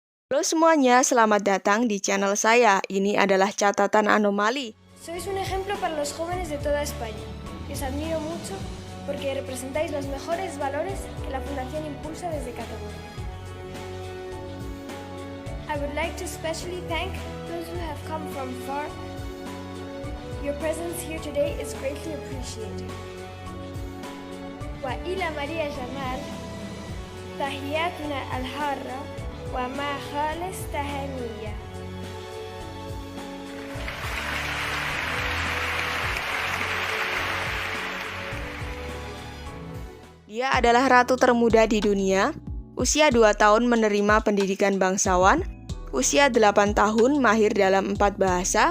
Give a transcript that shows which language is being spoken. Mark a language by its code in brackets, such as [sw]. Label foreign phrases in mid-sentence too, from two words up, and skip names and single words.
[id] Halo semuanya, selamat datang di channel saya. Ini adalah catatan anomali. [es] Sois un ejemplo para los jóvenes de toda España. Os admiro mucho porque representáis los mejores valores que la Fundación impulsa desde Cataluña. [en] I would like to especially thank those who have come from far. Your presence here today is greatly appreciated. [ar] وإلى ماريا جمال تحياتنا الحارة وما خالص تهانيا. [id] Dia adalah ratu termuda di dunia. Usia 2 tahun menerima pendidikan bangsawan. Usia 8 tahun mahir dalam 4 bahasa.